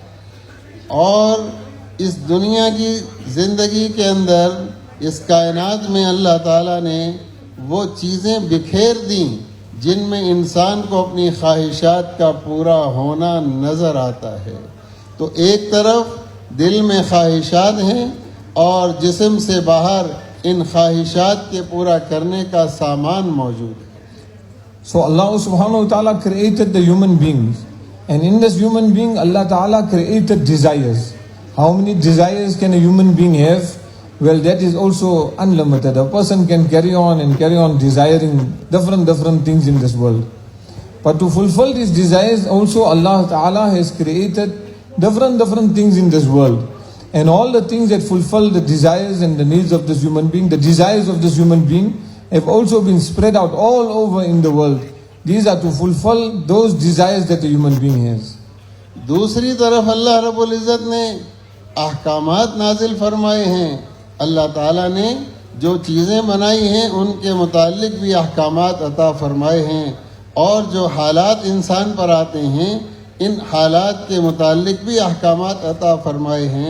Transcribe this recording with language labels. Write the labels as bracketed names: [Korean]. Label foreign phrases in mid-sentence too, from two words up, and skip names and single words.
[Urdu] اور اس دنیا کی زندگی کے اندر، اس کائنات میں اللہ تعالیٰ نے وہ چیزیں بکھیر دیں جن میں انسان کو اپنی خواہشات کا پورا ہونا نظر آتا ہے. تو ایک طرف دل میں خواہشات ہیں اور جسم سے باہر ان خواہشات کے پورا کرنے کا سامان موجود ہے. [English] So Allah [Arabic] سبحانه وتعالى [English] created the human beings, and in this human being Allah ta'ala created desires. How many desires can a human being have? Well, that is also unlimited. A person can carry on desiring different things in this world. But to fulfill these desires also, Allah Ta'ala has created different things in this world. And all the things that fulfill the desires and the needs of this human being, the desires of this human being have also been spread out all over in the world. These are to fulfill those desires that a human being has. [Urdu] دوسری طرف اللہ رب العزت نے احکامات نازل فرمائے ہیں. اللہ تعالیٰ نے جو چیزیں بنائی ہیں ان کے متعلق بھی احکامات عطا فرمائے ہیں، اور جو حالات انسان پر آتے ہیں ان حالات کے متعلق بھی احکامات عطا فرمائے ہیں.